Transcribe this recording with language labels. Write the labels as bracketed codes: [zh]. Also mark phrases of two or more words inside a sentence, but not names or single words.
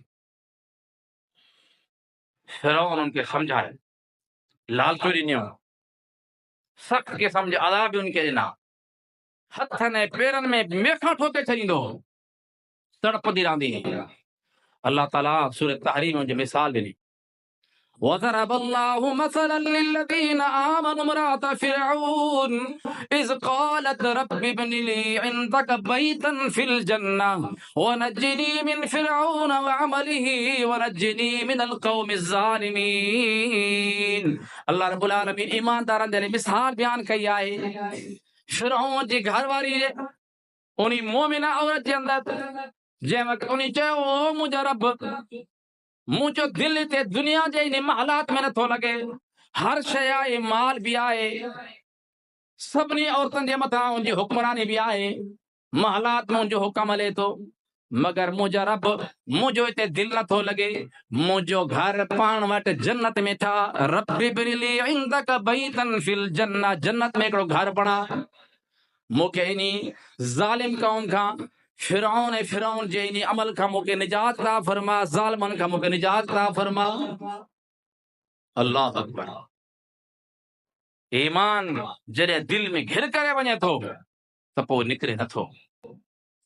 [sd] फ़िरौन उनखे समझाए, लालचो ॾिनियो, सख़्त के समझ अदा बि उनखे ॾिना, हथनि ऐं पेरनि में मेखा ठोके छॾींदो, तड़पंदी रहंदी। अल्लाह ताला सूरह तहरीम में मिसाल ॾिनी, [ar] وضرب الله مثلا للذين آمنوا امرأت فرعون إذ قالت رب ابن لي عندك بيتا في الجنة ونجني من فرعون وعمله ونجني من القوم الظالمين. الله رب العالمين [sd] ईमानदारन जी मिसाल बयान कई आहे। फ़िरऔन जी घरवारी उनी मोमिना औरत जे अंदर जंहिं उनी चयो ओ मुंहिंजा रब मुझो दिल ते दुनिया जे इन हालात में नथो लगे। हर शय आहे, माल भी आहे, सभिनी औरतुनि जे मथां उनजी हुक्मरानी भी आहे, महलात में उनजो हुक्म हले थो, मगर मुंहिंजा रब मुंहिंजो हिते दिल नथो लगे। मुंहिंजो घर पाण वटि जन्नत में था। [ar] رب ابن لي عندك بيتا في الجنة, [sd] जन्नत में हिकिड़ो घर बणा मूंखे इनी ज़ालिम कौम खां फिरौन जे इनी अमल खां मूंखे निजात अता फरमा, ज़ालिमनि खां मूंखे निजात अता फरमा। [ar] الله أكبر. [sd] ईमान जॾहिं दिल में घिर करे वञे थो त पोइ निकिरे नथो।